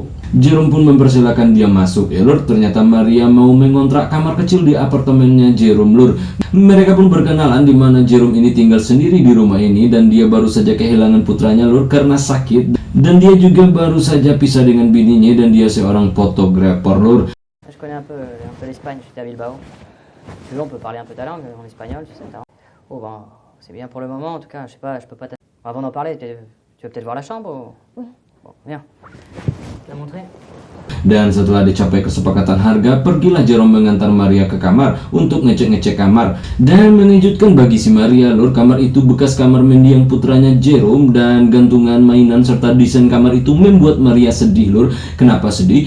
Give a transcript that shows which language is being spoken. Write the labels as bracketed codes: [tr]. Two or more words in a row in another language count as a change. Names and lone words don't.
[id] Jerome pun mempersilahkan dia masuk ya lur. Ternyata Maria mau mengontrak kamar kecil di apartemennya Jerome lur. Mereka pun berkenalan di mana Jerome ini tinggal sendiri di rumah ini dan dia baru saja kehilangan putranya lur karena sakit, dan dia juga baru saja pisah dengan bininya dan dia seorang fotografer lur. [fr] Je connais un peu l'Espagne, je suis à Bilbao. Puis on peut parler un peu ta langue en espagnol, si ça t'arrange. Oh ben, c'est bien pour le moment en tout cas, je sais pas, je peux pas Avant d'en parler, tu veux peut-être voir la chambre ou... Oui. Bon, viens. La montrer. [id] Dan setelah dicapai kesepakatan harga, pergilah Jerome mengantar Maria ke kamar untuk ngecek-ngecek kamar. Dan mengejutkan bagi si Maria lur, kamar itu bekas kamar mendiang putranya Jerome, dan gantungan mainan serta desain kamar itu membuat Maria sedih lur. Kenapa sedih?